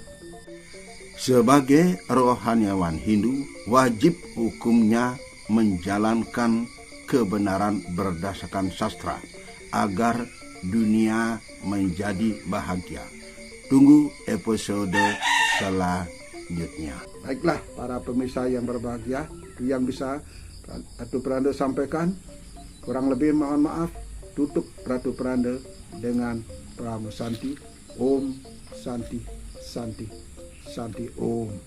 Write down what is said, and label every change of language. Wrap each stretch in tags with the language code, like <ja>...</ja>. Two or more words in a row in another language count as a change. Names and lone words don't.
<id>Sebagai rohaniawan Hindu, wajib hukumnya menjalankan kebenaran berdasarkan sastra agar dunia menjadi bahagia. Tunggu episode selanjutnya. Baiklah para pemirsa yang berbahagia, itu yang bisa Ratu Peranda sampaikan. Kurang lebih mohon maaf. Tutup Ratu Peranda dengan Pramu Santi.</id> <sa>Om Santi, Santi, Santi Om.</sa>